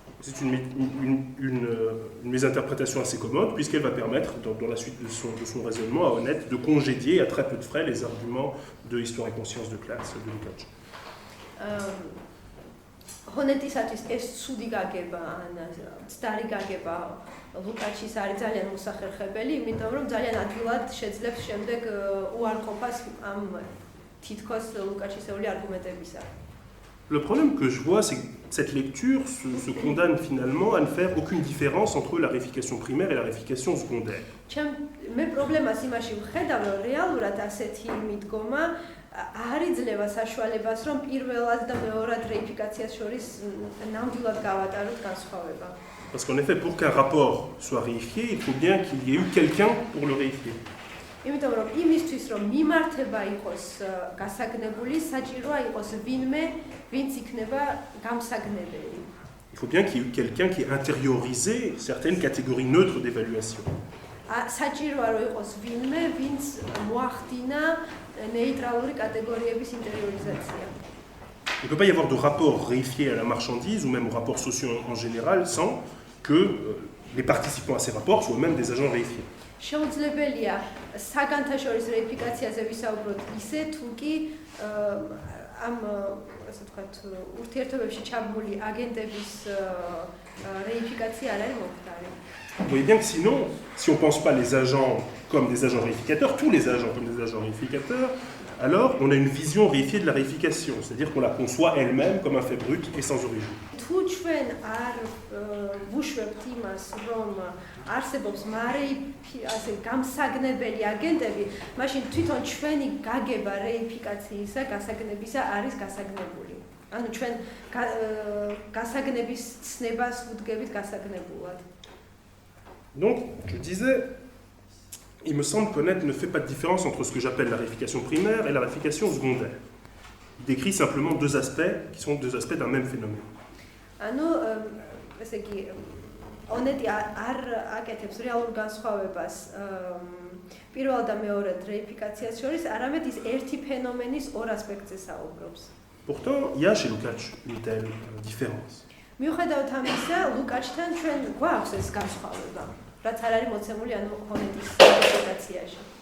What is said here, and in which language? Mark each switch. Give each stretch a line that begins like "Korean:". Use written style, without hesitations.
French: C'est une mésinterprétation assez commode, puisqu'elle va permettre, dans la suite de son raisonnement, à Honnête de congédier à très peu de frais les arguments de Histoire et conscience de classe de Lukács.
Georgian: ჰონეტისათვის ეს ცუდი გაგება, ან ცდარი გაგება ლუკაჩის არის ძალიან მოსახერხებელი, იმიტომ რომ ძალიან ადვილად შეძლებს შემდეგ უარყოფას ამ თითქოს ლუკაჩისეული არგუმენტებისა.
French: Le problème que je vois, c'est que cette lecture se condamne finalement à ne faire aucune différence entre la réification primaire et la réification secondaire.
Georgian: მე პრობლემას იმაში ვხედავ, რომ რეალურად ასეთი მიდგომა არ იძლევა საშუალებას, რომ პირველად და მეორად რეიფიკაციას შორის ნამდვილად გავატაროთ განსხვავება.
French: Parce qu'en effet, pour qu'un rapport soit réifié, il faut bien qu'il y ait eu quelqu'un pour le réifier.
Georgian: იმიტომ რომ იმისთვის რომ მიმართება იყოს გასაგნებული, საჭიროა იყოს ვინმე, ვინც იქნება გამსაგნებელი.
French: Il faut bien qu'il y ait quelqu'un qui ait intériorisé certaines catégories neutres d'évaluation.
Georgian: საჭიროა რომ იყოს ვინმე, ვინც მოახდინა ნეიტრალური კატეგორიების ინტერიორიზაცია.
French: Il ne peut pas y avoir de rapport réifié à la marchandise ou même aux rapports sociaux en général sans que les participants à ces rapports soient eux-mêmes des agents réifiés.
Georgian: შეუძლებელია საგანთა შორის რეიფიკაციაზე ვისაუბროთ ისე, თუ კი ამ ასე ვთქვათ, ურთიერთობებში ჩაბმული აგენტების რეიფიკაცია არ არის მომხდარი.
French: Vous voyez bien que sinon, si on ne pense pas les agents comme des agents réificateurs, tous les agents comme des agents réificateurs, alors on a une vision réifiée de la réification, c'est-à-dire qu'on la conçoit elle-même comme un fait brut et sans origine.
Georgian: თუ ჩვენ არ ვუშვებთ იმას, რომ არსებობს ასე გამსაგნებელი აგენტები, მაშინ თვითონ ჩვენი გაგება რეიფიკაციისა, გასაგნებისა არის გასაგნებული. ანუ ჩვენ გასაგნების ცნებას ვუდგებით გასაგნებულად.
French: Donc, je disais, il me semble qu'Honnête ne fait pas de différence entre ce que j'appelle la réification primaire et la réification secondaire. Il décrit simplement deux aspects qui sont deux aspects d'un même phénomène.
Georgian: ანუ ესე იგი ონეტი არ აკეთებს რეალურ განსხვავებას პირველ და მეორე რეიფიკაციას შორის, არამედ ის ერთი ფენომენის ორ ასპექტზე საუბრობს.
French: Pourtant, il y a chez Lukács une telle différence.
Georgian: მიუხედავად ამისა, ლუკაჩთან ჩვენ გვაქვს ეს განსხვავება, რაც არ არის მოცემული ანუ ონეტის რეიფიკაციაში.